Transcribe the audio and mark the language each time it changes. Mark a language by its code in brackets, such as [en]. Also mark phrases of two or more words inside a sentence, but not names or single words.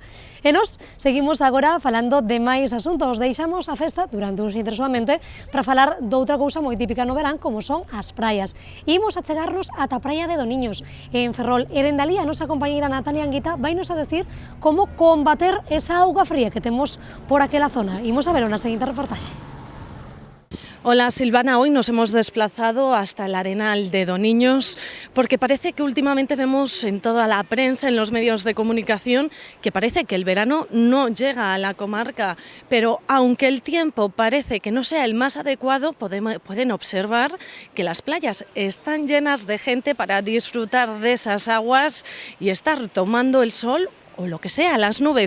[gl] E nos seguimos agora falando de máis asuntos, deixamos a festa durante uns intres solamente para falar doutra cousa moi típica no verán como son as praias. Imos a chegarnos ata a praia de Doniños en Ferrol e dende alí a nosa compañeira Natalia Anguita vainos a decir como combater esa auga fría que temos por aquela zona. Imos a verlo na seguinte reportaxe. [es] Hola Silvana, hoy nos hemos desplazado hasta el Arenal de Doniños porque parece que últimamente vemos en toda la prensa, en los medios de comunicación, que parece que el verano no llega a la comarca, pero aunque el tiempo parece que no sea el más adecuado, pueden observar que las playas están llenas de gente para disfrutar de esas aguas y estar tomando el sol o lo que sea, las nubes.